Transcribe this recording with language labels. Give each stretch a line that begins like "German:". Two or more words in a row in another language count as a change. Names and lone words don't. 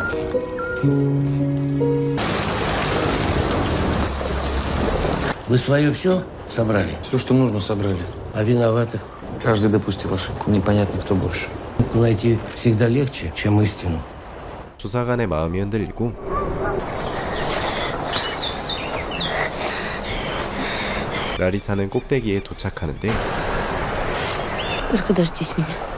Russian: Вы свое все собрали? Все, что нужно, собрали. А виноватых? Каждый допустил ошибку. Непонятно, кто больше. Найти всегда легче, чем истину.
Korean: 조사관의 마음이 흔들리고 라리사는 꼭대기에 도착하는데
Russian: Только дождись меня.